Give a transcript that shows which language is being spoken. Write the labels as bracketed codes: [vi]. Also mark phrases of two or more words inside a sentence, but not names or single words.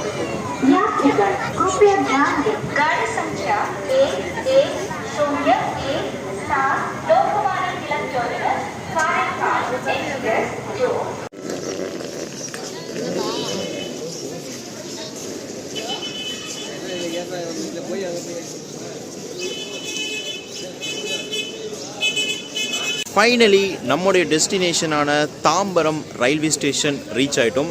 [hi] यात्रीगण कृपया ध्यान दें, गाड़ी संख्या 1101 लोकमान्य तिलक टर्मिनस कारेखाल एक्सप्रेस जो [ta] ஃபைனலி நம்முடைய டெஸ்டினேஷனான தாம்பரம் [en] railway station reach [ta] ஆகிட்டோம்.